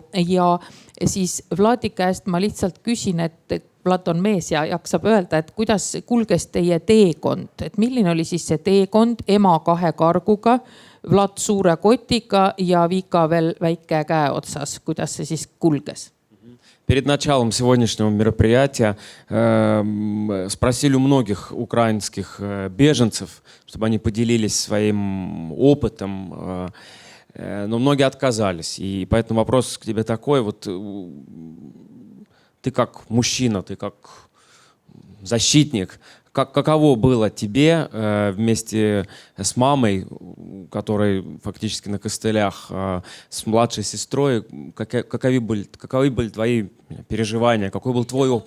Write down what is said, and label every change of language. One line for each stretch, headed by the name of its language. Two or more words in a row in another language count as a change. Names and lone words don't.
Estonian: Ja siis Vladi käest ma lihtsalt küsin, et Vlad on mees ja jaksab öelda, et kuidas kulges teie teekond, et milline oli siis see teekond ema 2 karguga, Vlad suure kotiga ja Vika veel väike käe otsas, kuidas see siis kulges?
Russian: Перед началом сегодняшнего мероприятия спросили у многих украинских беженцев, чтобы они поделились своим опытом, но многие отказались. И поэтому вопрос к тебе такой, вот ты как мужчина, ты как защитник, каково было тебе вместе с мамой, которой фактически на костылях, с младшей сестрой, каковы были твои переживания, какой был твой опыт?